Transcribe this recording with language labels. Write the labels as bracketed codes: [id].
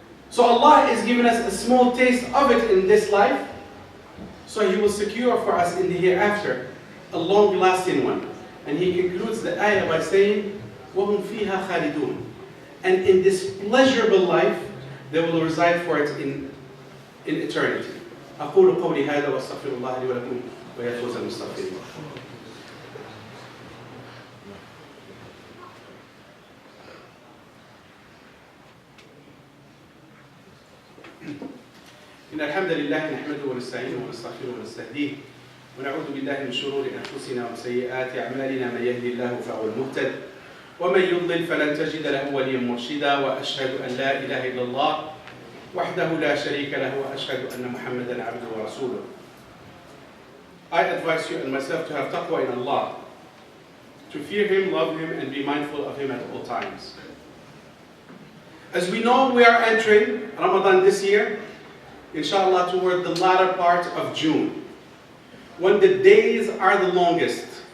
[en] So Allah is giving us a small taste of it in this life, so He will secure for us in the hereafter a long-lasting one. And He concludes the ayah by saying, [ar] وَهُمْ فِيهَا خَالِدُونَ. [en] And in this pleasurable life, they will reside for it in eternity. [ar] أقول قولي هذا وأستغفر الله لي ولكم ويا فوز المستغفرين. إن الحمد لله نحمده ونستعينه ونستغفره ونستهديه ونعوذ بالله من شرور أنفسنا وسيئات أعمالنا من يهدي الله فهو المهتد ومن يضلل فلن تجد له وليا مرشدا وأشهد أن لا إله إلا الله وحده لا شريك له وأشهد أن محمدا عبده ورسوله. [en] I advise you and myself to have taqwa in Allah, to fear Him, love Him, and be mindful of Him at all times. As we know, we are entering Ramadan this year, inshallah, toward the latter part of June, when the days are the longest.